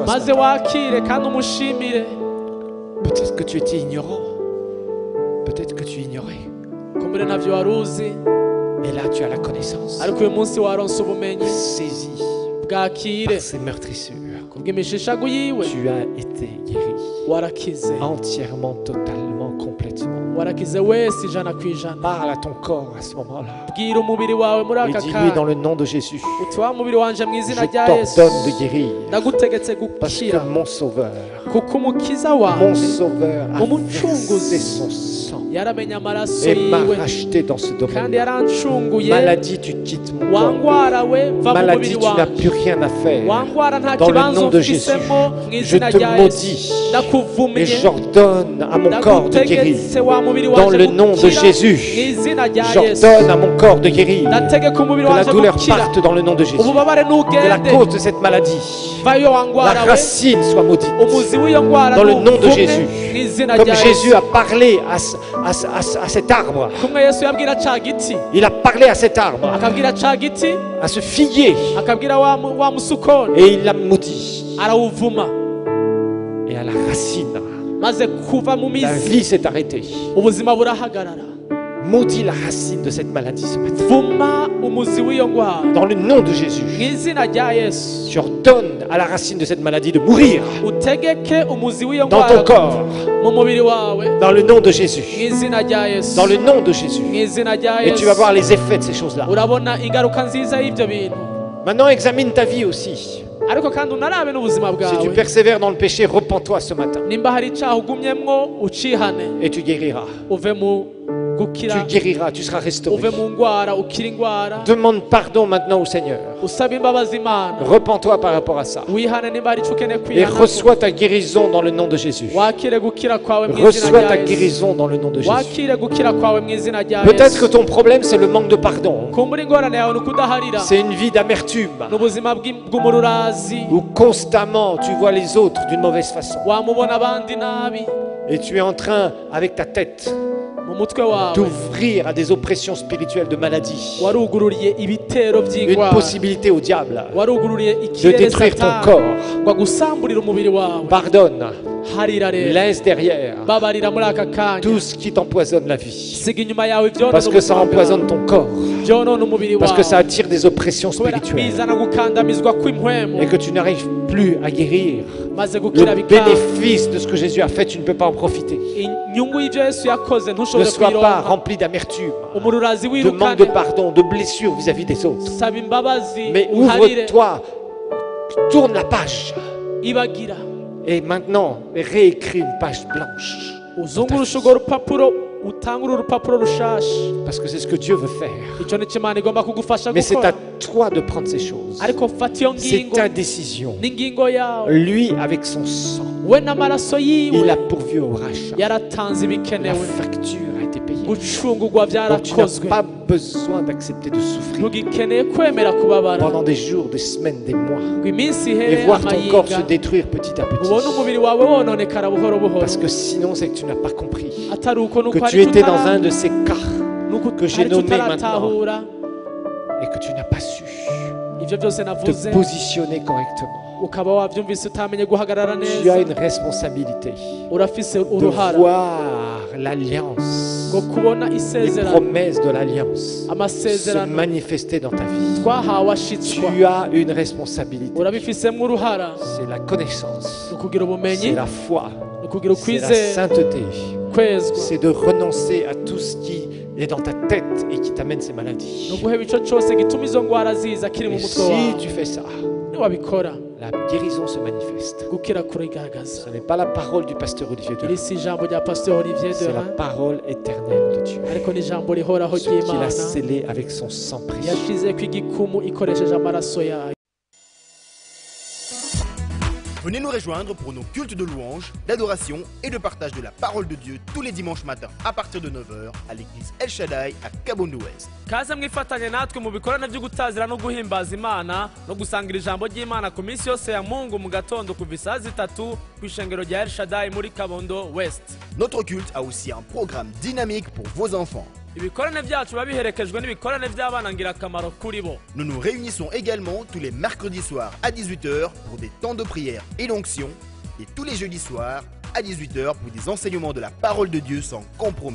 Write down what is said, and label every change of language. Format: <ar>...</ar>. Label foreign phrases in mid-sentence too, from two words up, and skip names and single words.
<fr>ce</fr> <rn>Maze</rn> <fr>matin.</fr> <rn>wakire kandi umushimire.</rn> <fr>Peut-être que tu étais ignorant. Peut-être que tu ignorais.</fr> <rn>Kumbure ntavyo wari uzi.</rn> <fr>Et là, tu as la connaissance.</fr> <rn>Ariko uyu munsi waronse ubumenyi</rn> <fr>Saisi</fr> <rn>bwakire</rn> <fr>par ces meurtrissures.</fr> <rn>kubw'imishishago yiwe</rn> <fr>Tu as été guéri.</fr> <rn>warakize</rn> <fr>Entièrement, totalement, complètement.</fr> <rn>warakize wese ijana ku ijana.</rn> <fr>Parle à ton corps à ce moment-là.</fr> <rn>Bwira umubiri wawe muri</rn> <fr>Et</fr> <rn>aka</rn> <fr>dis-lui dans</fr> <rn>kanya</rn> <fr>le nom de Jésus,</fr> <rn>uti wa mubiri wanje mu</rn> <fr>je</fr> <rn>izina rya Yesu</rn> <fr>t'ordonne de guérir.</fr> <rn>ndagutegetse</rn> <fr>Parce que</fr> <rn>gukira</rn> <fr>mon Sauveur,</fr> <rn>kuko umukiza</rn> <fr>mon</fr> <rn>wawe</rn> <fr>Sauveur a</fr> <rn>Umucunguzi.</rn> <fr>versé son sang</fr> <rn>yaramenye amaraso</rn> <fr>et m'a</fr> <rn>yiwe</rn> <fr>racheté dans ce</fr> <rn>kandi</rn> <fr>domaine.</fr> <rn>yarancunguye.</rn> <fr>Maladie, tu quittes mon corps.</fr> <rn>wangwara we va mu</rn> <fr>Maladie,</fr> <rn>mubiri</rn> <fr>tu n'as</fr> <rn>wawe</rn> <fr>plus rien à faire.</fr> <rn>wangwara nta</rn> <fr>Dans le</fr> <rn>kibanza</rn> <fr>nom de Jésus,</fr> <rn>ufisemo mu</rn> <fr>je</fr> <rn>izina</rn> <fr>te</fr> <rn>rya Yesu</rn> <fr>maudis et</fr> <rn>ndakuvumiye</rn> <fr>j'ordonne à mon corps de guérir.</fr> <rn>ndagutegetse wa mubiri</rn> <fr>Dans</fr> <rn>wanje</rn> <fr>le nom de</fr> <rn>gukira</rn> <fr>Jésus,</fr> <rn>mu izina rya Yesu</rn> <fr>j'ordonne à mon corps de guérir.</fr> <rn>ndategeka umubiri</rn> <fr>Que la</fr> <rn>wanje</rn> <fr>douleur</fr> <rn>gukira</rn> <fr>parte dans le nom de Jésus.</fr> <rn>ububabare</rn> <fr>Que la</fr> <rn>ntugende</rn> <fr>cause de cette maladie,</fr> <rn>vayo</rn> <fr>la</fr> <rn>wangwara we</rn> <fr>racine soit maudite.</fr> <rn>umuzi w'iyo ndwara</rn> <fr>Dans le nom de</fr> <rn>ntuvumwe</rn> <fr>Jésus.</fr> <rn>mu izina</rn> <fr>Comme</fr> <rn>rya</rn> <fr>Jésus</fr> <rn>Yesu</rn> <fr>a parlé à cet arbre,</fr> <rn>kumwe Yesu yabwira ca giti</rn> <fr>il a parlé à cet arbre,</fr> <rn>akabwira ca giti</rn> <fr>à ce figuier,</fr> <rn>akabwira wa musukoni</rn> <fr>et il l'a maudit.</fr> <rn>arawuvuma</rn> <fr>Et à la racine,</fr> <rn>maze kuva mu</rn> <fr>la</fr> <rn>mizi</rn> <fr>vie s'est arrêtée.</fr> <rn>ubuzima burahagarara.</rn> <fr>Maudit la racine de cette maladie ce matin.</fr> <rn>Vuma umuzi w'iyo ndwara</rn> <fr>Dans le nom de</fr> <rn>mu</rn> <fr>Jésus,</fr> <rn>izina rya Yesu</rn> <fr>j'ordonne à la racine de cette maladie de mourir</fr> <rn>utegeke umuzi w'iyo</rn> <fr>dans ton</fr> <rn>ndwara</rn> <fr>corps.</fr> <rn>mu mubiri wawe</rn> <fr>Dans le nom de</fr> <rn>mu</rn> <fr>Jésus.</fr> <rn>izina rya Yesu</rn> <fr>Dans le nom de Jésus.</fr> <rn>mu izina rya</rn> <fr>Et tu vas</fr> <rn>Yesu</rn> <fr>voir les effets de ces choses-là.</fr> <rn>urabona ingaruka nziza y'ibyo bintu.</rn> <fr>Maintenant, examine ta vie aussi.</fr> <rn>Ariko kandi unarabe n'ubuzima</rn> <fr>Si tu</fr> <rn>bwawe</rn> <fr>persévères dans le péché, repens-toi ce matin</fr> <rn>nimba hari icaha ugumyemwo ucihane</rn> <fr>et tu guériras.</fr> <rn>uve mu gukira</rn> <fr>tu guériras, tu seras restauré.</fr> <rn>uve mu ngwara ukira ingwara</rn> <fr>Demande pardon maintenant au Seigneur.</fr> <rn>usaba imbabazi Imana</rn> <fr>Repends-toi par rapport à ça.</fr> <rn>wihane nimba hari ico ukeneye</rn> <fr>Et</fr> <rn>kwihana</rn> <fr>reçois ta guérison dans le nom de Jésus.</fr> <rn>wakire gukira kwawe mu izina</rn> <fr>Reçois</fr> <rn>rya</rn> <fr>ta</fr> <rn>Yesu</rn> <fr>guérison dans le nom de Jésus.</fr> <rn>wakire gukira kwawe mu izina rya</rn> <fr>Peut-être que</fr> <rn>Yesu</rn> <fr>ton problème, c'est le manque de pardon.</fr> <rn>kumbura ingorane yawe ni ukudaharira</rn> <fr>C'est une vie d'amertume.</fr> <rn>n'ubuzima bw'umururazi</rn> <fr>Où constamment tu vois les autres d'une mauvaise façon.</fr> <rn>wamubona abandi nabi</rn> <fr>Et tu es en train, avec ta tête,</fr> <rn>mu mutwe wawe</rn> <fr>d'ouvrir à des oppressions spirituelles de maladie.</fr> <rn>warugururiye ibitero</rn> <fr>Une</fr> <rn>by'ingwara</rn> <fr>possibilité au diable</fr> <rn>warugururiye</rn> <fr>de</fr> <rn>ikirere</rn> <fr>détruire ton</fr> <rn>satani</rn> <fr>corps.</fr> <rn>ngo agusamburire umubiri wawe</rn> <fr>Pardonne,</fr> <rn>harira rero</rn> <fr>laisse derrière</fr> <rn>babarira muri aka kanya</rn> <fr>tout ce qui t'empoisonne la vie.</fr> <rn>siga inyuma yawe ibyonona</rn> <fr>Parce que ça empoisonne ton corps.</fr> <rn>byonona umubiri</rn> <fr>Parce que ça</fr> <rn>wawe</rn> <fr>attire des oppressions</fr> <rn>kubera</rn> <fr>spirituelles.</fr> <rn>bizana gukandamizwa kw'impwemu</rn> <fr>Et que tu n'arrives plus à guérir.</fr> <rn>maze gukira</rn> <fr>Le</fr> <rn>bikanga</rn> <fr>bénéfice de ce que Jésus a fait, tu ne peux pas en profiter.</fr> <rn>inyungu y'ibyo Yesu yakoze</rn> <fr>Ne</fr> <rn>ntushobore</rn> <fr>sois pas</fr> <rn>kuyironka</rn> <fr>rempli d'amertume,</fr> <rn>umururazi</rn> <fr>de manque</fr> <rn>wirukane</rn> <fr>de pardon, de blessures vis-à-vis des autres.</fr> <rn>saba imbabazi</rn> <fr>Mais</fr> <rn>uharire</rn> <fr>ouvre-toi, tourne la page.</fr> <rn>ibagira</rn> <fr>Et maintenant, réécris une page blanche.</fr> <rn>uzungurusha urwo rupapuro utangure urupapuro rushasha</rn> <fr>Parce que c'est ce que Dieu veut faire.</fr> <rn>icyo ni cyo Imana igomba kugufasha</rn> <fr>Mais c'est</fr> <rn>gukora</rn> <fr>à toi de prendre ces choses.</fr> <rn>ariko fata iyo</rn> <fr>C'est</fr> <rn>ngingo</rn> <fr>ta décision.</fr> <rn>n'ingingo yawe</rn> <fr>Lui, avec son sang,</fr> <rn>we n'amaraso</rn> <fr>il</fr> <rn>yiwe</rn> <fr>a pourvu au rachat.</fr> <rn>yaratanze</rn> <fr>La</fr> <rn>ibikenewe</rn> <fr>facture a été payée.</fr> <rn>gucungurwa</rn> <fr>Donc tu n'as</fr> <rn>byarakozwe</rn> <fr>pas besoin d'accepter de souffrir</fr> <rn>ntugikeneye kwemera kubabara</rn> <fr>pendant des jours, des semaines, des mois.</fr> <rn>ngo iminsi</rn> <fr>Et</fr> <rn>ihere</rn> <fr>voir ton corps se</fr> <rn>amayinga</rn> <fr>détruire petit à</fr> <rn>ubone</rn> <fr>petit.</fr> <rn>umubiri wawe wononekara buhoro buhoro</rn> <fr>Parce que sinon, c'est que tu n'as pas compris</fr> <rn>atari uko nuko</rn> <fr>que</fr> <rn>hari</rn> <fr>tu étais dans un de ces cas que j'ai</fr> <rn>icyo</rn> <fr>nommé maintenant</fr> <rn>utaratahura</rn> <fr>et que tu n'as pas su</fr> <rn>ibyo byose navuze</rn> <fr>te positionner correctement.</fr> <rn>ukaba wabyumvise utamenye guhagarara</rn> <fr>Tu as</fr> <rn>neza</rn> <fr>une responsabilité</fr> <rn>urafise</rn> <fr>de</fr> <rn>uruhara</rn> <fr>voir l'alliance,</fr> <rn>ngo kubona</rn> <fr>les</fr> <rn>isezerano</rn> <fr>promesses de l'alliance se</fr> <rn>amasezerano</rn> <fr>manifester dans ta vie.</fr> <rn>twahawe ashitswa</rn> <fr>Tu as une responsabilité.</fr> <rn>urabifisemo uruhara</rn> <fr>C'est la connaissance,</fr> <rn>ni ukugira ubumenyi</rn> <fr>c'est la foi,</fr> <rn>ni ukugira</rn> <fr>c'est la</fr> <rn>ukwizera</rn> <fr>sainteté.</fr> <rn>kwezwa</rn> <fr>C'est de renoncer à tout ce qui est dans ta tête et qui t'amène ces</fr> <rn>ni</rn> <fr>maladies.</fr> <rn>uguheba icyo cyose gituma izo ndwara ziza kiri mu</rn> <fr>Et</fr> <rn>mutwe</rn> <fr>si</fr> <rn>wawe</rn> <fr>tu fais ça,</fr> <rn>niwabikora</rn> <fr>la guérison se manifeste.</fr> <rn>gukira kurigaragaza</rn> <fr>Ce n'est pas la parole du pasteur Olivier</fr> <rn>iri</rn> <fr>Derain,</fr> <rn>si ijambo rya pasteur Olivier</rn> <fr>c'est la</fr> <rn>Derain</rn> <fr>parole éternelle de Dieu.</fr> <rn>ariko ni ijambo rihoraho</rn> <fr>Ce qu'il</fr> <rn>ry'Imana</rn> <fr>a scellé avec son sang précieux.</fr> <rn>yashize ku igikumu ikoresheje amaraso yayo.</rn> <fr>Venez nous rejoindre pour nos cultes de louange, d'adoration et de partage de la parole de Dieu tous les dimanches matins à partir de 9h à l'église El Shaddai à Kabondo Ouest.</fr> <rn>kaze mwifatanye natwe mu bikorane byo gutazira no guhimbaza Imana no gusangira ijambo ry'Imana ku minsi yose ya Mungu mu gatondo kuva isaha 3 ku ishengero rya El Shaddai muri Kabondo West.</rn> <fr>Notre culte a aussi un programme dynamique pour vos enfants.</fr> <rn>Ibikorane byacu biba biherekejwe n'ibikorane by'abana ngirakamaro kuri bo.</rn> <fr>Nous nous réunissons également tous les mercredis soirs à 18h pour des temps de prière et d'onction et tous les jeudis soirs à 18h pour des enseignements de la parole de Dieu sans compromis.</fr>